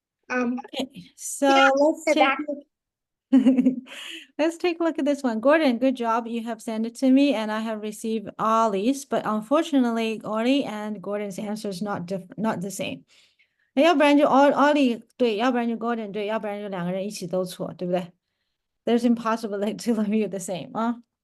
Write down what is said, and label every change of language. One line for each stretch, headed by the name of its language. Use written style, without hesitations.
English: Okay, so Yeah, let's the take back- let's take a look at this one. Gordon, good job. You have sent it to me and I have received Ollie's, but unfortunately, Ollie and Gordon's answer is not the same.
Chinese: 要不然就 Ollie 对，要不然就 Gordon 对，要不然就两个人一起都错，对不对？
English: There's impossible like two of you the same, 啊。